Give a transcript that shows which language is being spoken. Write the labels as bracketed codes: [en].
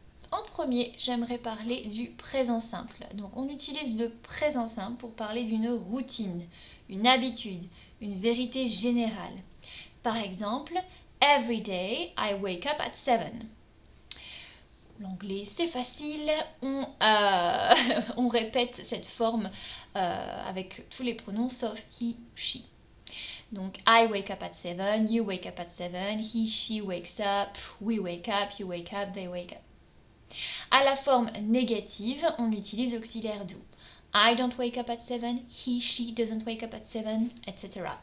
[fr] En premier, j'aimerais parler du présent simple. Donc on utilise le présent simple pour parler d'une routine, une habitude, une vérité générale. Par exemple, [en] every day I wake up at 7. [fr] L'anglais, c'est facile, on répète cette forme avec tous les pronoms sauf he, she. [en] Donc, I wake up at 7, you wake up at 7, he, she wakes up, we wake up, you wake up, they wake up. [fr] À la forme négative, on utilise auxiliaire do. [en] I don't wake up at 7, he, she doesn't wake up at 7, etc.